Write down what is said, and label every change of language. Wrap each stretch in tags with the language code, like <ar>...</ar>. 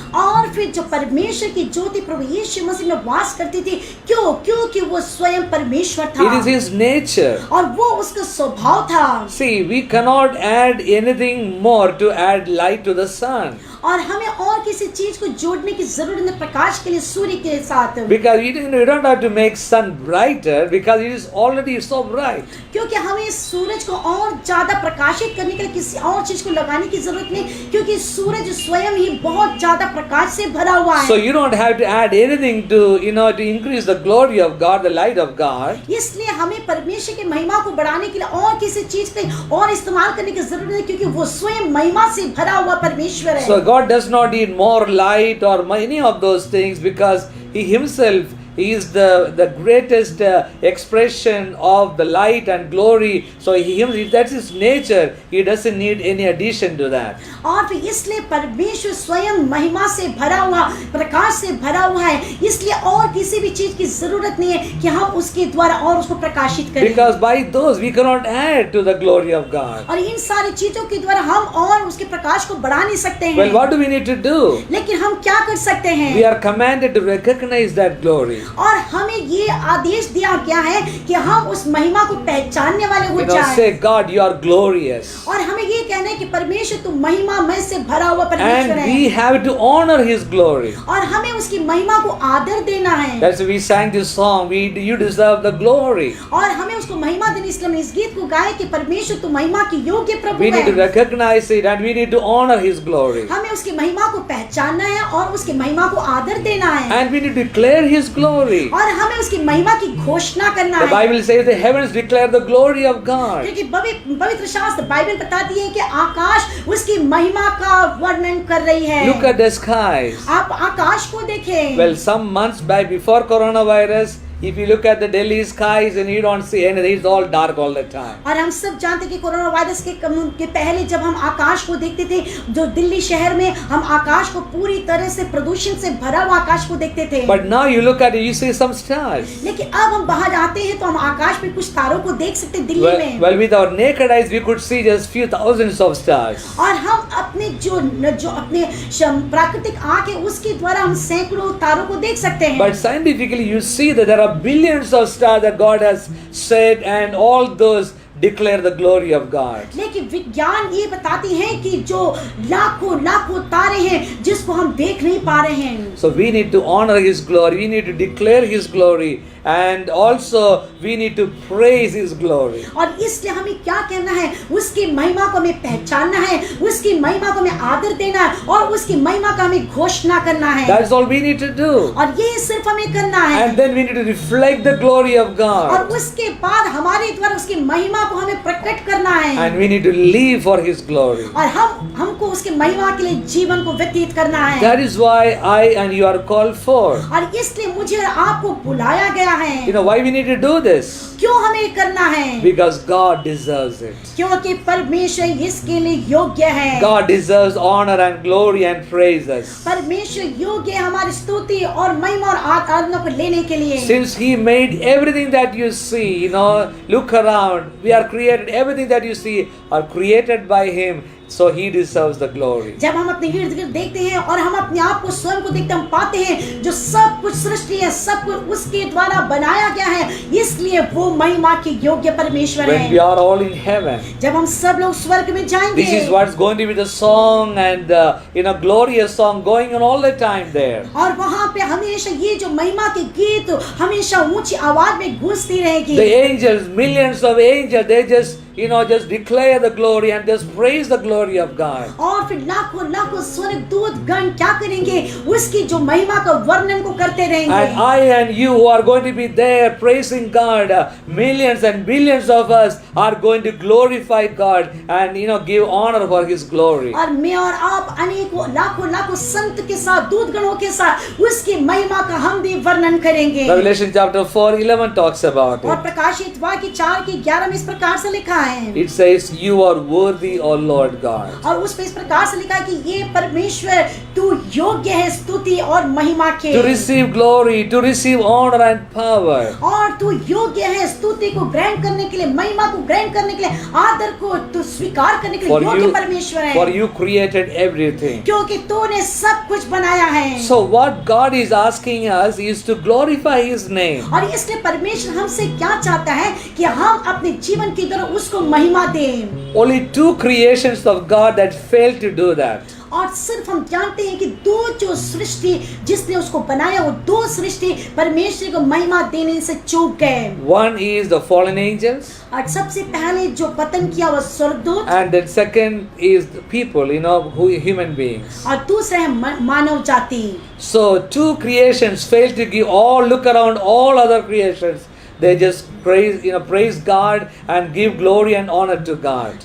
<hi>और फिर जो परमेश्वर की ज्योति प्रभु यीशु मसीह में वास करती थी, क्योंकि वो स्वयं परमेश्वर था।</hi> <en>It is his nature.</en> <hi>और वो उसका स्वभाव था।</hi> <en>See, we cannot add anything more to add light to the sun.</en> <hi>और हमें और किसी चीज को जोड़ने की जरूरत नहीं प्रकाश के लिए सूर्य के साथ,</hi> <en>Because you don't have to make sun brighter because it is already so bright.</en> <hi>क्योंकि हमें सूरज को और ज्यादा प्रकाशित करने के लिए किसी और चीज को लगाने की जरूरत नहीं, क्योंकि सूरज स्वयं ही बहुत ज्यादा प्रकाश से भरा हुआ है।</hi> <en>So you don't have to add anything to to increase the glory of God, the light of God.</en> <hi>इसलिए हमें परमेश्वर की महिमा को बढ़ाने के लिए और किसी चीज पे और इस्तेमाल करने की जरूरत नहीं, क्योंकि वो स्वयं महिमा से भरा हुआ परमेश्वर है।</hi> <en>So God does not need more light or any of those things because he himself is the greatest expression of the light and glory. So that's his nature. He doesn't need any addition to that.</en> <hi>और फिर इसलिए परमेश्वर स्वयं महिमा से भरा हुआ, प्रकाश से भरा हुआ है, इसलिए और किसी भी चीज की जरूरत नहीं है कि हम उसके द्वारा और उसको प्रकाशित करें।</hi> <en>Because by those we cannot add to the glory of God.</en> <hi>और इन सारी चीजों के द्वारा हम और उसके प्रकाश को बढ़ा नहीं सकते हैं।</hi> <en>Well, what do we need to do?</en> <hi>लेकिन हम क्या कर सकते हैं?</hi> <en>We are commanded to recognize that glory.</en> <hi>और हमें ये आदेश दिया गया है कि हम उस महिमा को पहचानने वाले हो जाएं।</hi> <en>Say, God, you are glorious.</en> <hi>और हमें ये कहना है कि परमेश्वर तू महिमा में से भरा हुआ परमेश्वर है।</hi> <en>And we have to honor his glory.</en> <hi>और हमें उसकी महिमा को आदर देना है।</hi> <en>That's why we sang this song. You deserve the glory.</en> <hi>और हमें उसको महिमा देनी, इसलिए हमने इस गीत को गाया कि परमेश्वर तू महिमा की योग्य प्रभु</hi> <en>We</en> <hi>है।</hi> <en>need to recognize it and we need to honor his glory.</en> <hi>हमें उसकी महिमा को पहचानना है और उसकी महिमा को आदर देना है।</hi> <en>And we need to declare his glory.</en> <hi>और हमें उसकी महिमा की घोषणा करना</hi> <en>The</en> <hi>है।</hi> <en>Bible says the heavens declare the glory of God.</en> <hi>क्योंकि पवित्र शास्त्र बाइबल बताती है कि आकाश उसकी महिमा का वर्णन कर रही है।</hi> <en>Look at the skies.</en> <hi>आप आकाश को देखें।</hi> <en>Well, some months back before coronavirus, if you look at the Delhi skies and you don't see anything, it's all dark all the time.</en> <hi>और हम सब जानते हैं कि कोरोना वायरस के पहले जब हम आकाश को देखते थे, जो दिल्ली शहर में हम आकाश को पूरी तरह से प्रदूषण से भरा हुआ आकाश को देखते थे।</hi> <en>But now you look at it, you see some stars.</en> <hi>लेकिन अब हम बाहर आते हैं तो हम आकाश में कुछ तारों को देख सकते हैं दिल्ली में।</hi> <en>Well, with our naked eyes, we could see just few thousands of stars.</en> <hi>और हम अपने जो अपने प्राकृतिक आँख है उसके द्वारा हम सैकड़ों तारों को देख सकते हैं।</hi> <en>But scientifically, you see that there are billions of stars that God has set, and all those declare the glory of God.</en> <hi>लेकिन विज्ञान ये बताती है कि जो लाखों तारे हैं जिसको हम देख नहीं पा रहे हैं।</hi> <en>So we need to honor his glory, we need to declare his glory, and also we need to praise his glory.</en> <hi>और इसलिए हमें क्या कहना है? उसकी महिमा को हमें पहचानना है, उसकी महिमा को हमें आदर देना है और उसकी महिमा का हमें घोषणा करना है।</hi> <en>That's all we need to do.</en> <hi>और ये सिर्फ हमें करना है।</hi> <en>And then we need to reflect the glory of</en> <hi>और</hi> <en>God.</en> <hi>उसके बाद हमारे द्वारा उसकी महिमा को हमें प्रकट करना है।</hi> <en>And we need to live for his glory.</en> <hi>और हमको उसकी महिमा के लिए जीवन को व्यतीत करना है।</hi> <en>That is why I and you are called for.</en> <hi>और इसलिए मुझे और आपको बुलाया गया है।</hi> <en>You know why we need to do this?</en> <hi>क्यों हमें करना है?</hi> <en>Because God deserves it.</en> <hi>क्योंकि परमेश्वर इसके लिए योग्य है।</hi> <en>God deserves honor and glory and praises.</en> <hi>परमेश्वर योग्य है हमारी स्तुति और महिमा और आराधना को लेने के लिए।</hi> <en>Since He made everything that you see, look around. We are created. Everything that you see are created by Him. So He deserves the glory.</en> <hi>जब हम अपने इर्द गिर्द देखते हैं और हम अपने आप को स्वयं को देखते हैं, हम पाते हैं जो सब कुछ सृष्टि है, सब कुछ उसके द्वारा बनाया गया है, इसलिए वो महिमा के योग्य परमेश्वर</hi> <en>When we</en> <hi>है।</hi> <en>are all in heaven,</en> <hi>जब हम सब लोग स्वर्ग में जाएंगे,</hi> <en>this is what's going to be the song and glorious song going on all the time there.</en> <hi>और वहाँ पे हमेशा ये जो महिमा के गीत हमेशा ऊंची आवाज में गूंजती रहेगी।</hi> <en>The angels, millions of angels, they just declare the glory and just praise the glory of God.</en> <hi>और फिर लाखों स्वर्गदूत गण क्या करेंगे? उसकी जो महिमा का वर्णन को करते रहेंगे।</hi> <en>And I and you who are going to be there praising God, millions and billions of us are going to glorify God and give honor for His glory.</en> <hi>और मैं और आप अनेकों लाखों संत के साथ, दूत गणों के साथ उसकी महिमा का हम भी वर्णन करेंगे।</hi> <en>Revelation chapter 4:11 talks about</en> <hi>और</hi> <en>it.</en> <hi>प्रकाशित वाक्य 4:11 में इस प्रकार से लिखा है।</hi> <en>It says, "You are worthy, O Lord God."</en> <hi>और उस पे इस प्रकार से लिखा है कि ये परमेश्वर तू योग्य है स्तुति और महिमा के,</hi> <en>To receive glory, to receive honor and power.</en> <hi>और तू योग्य है स्तुति को ग्रहण करने के लिए, महिमा को ग्रहण करने के लिए, आदर को तू स्वीकार करने के लिए</hi> <en>For</en> <hi>योग्य</hi> <en>you,</en> <hi>परमेश्वर है,</hi> <en>for you created everything.</en> <hi>क्योंकि तूने सब कुछ बनाया है।</hi> <en>So what God is asking us is to glorify His name.</en> <hi>और इसलिए परमेश्वर हमसे क्या चाहता है कि हम अपने जीवन की तरह उसको महिमा दें।</hi> <en>Only two creations of God that failed to do that.</en> <hi>और सिर्फ हम जानते हैं कि दो जो सृष्टि जिसने उसको बनाया, वो दो सृष्टि परमेश्वर को महिमा देने से चूक गए।</hi> <en>One is the fallen angels,</en> <hi>और सबसे पहले जो पतन किया वो स्वर्गदूत,</hi> <en>and then second is the people, who human beings.</en> <hi>और दूसरा है मानव जाति।</hi> <en>So two creations failed to give all. Look around all other creations. They just praise God and give glory and honor to God.</en>